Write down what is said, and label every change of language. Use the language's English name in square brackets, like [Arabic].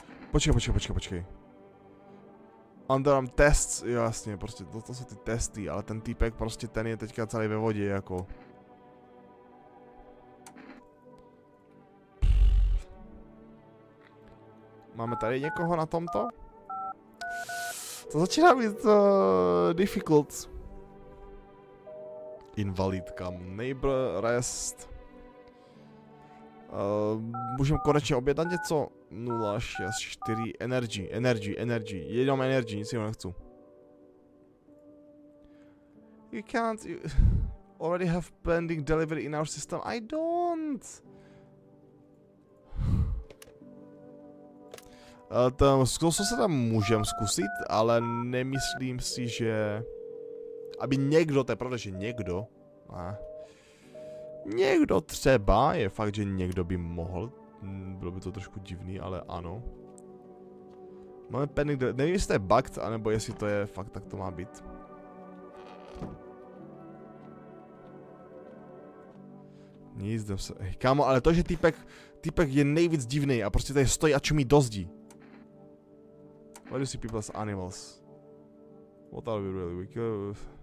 [Czech] Počkej. [English] Underarm tests, [Czech] jo, jasně, prostě to jsou ty testy, ale ten týpek prostě ten je teďka celý ve vodě, jako. Máme tady někoho na tomto? To začíná být difficult. Invalid, kam neighbor, rest. Můžeme konečně objednat něco? 064 energy. Jenom energy, nic jiného nechci. [English] You can't... You already have pending delivery in our system. I don't. [Czech] To se tam můžem zkusit, ale nemyslím si, že... Aby někdo, to je pravda, že někdo... Někdo třeba, je fakt, že někdo by mohl. Bylo by to trošku divný, ale ano. Máme pending delivery, nevím, jestli to je bugged, anebo jestli to je fakt, tak to má být. Nic, jdem se... Kámo, ale to, že týpek je nejvíc divný a prostě tady stojí a čumí do zdi. [English] Why do you see people as animals? What are we really? We kill...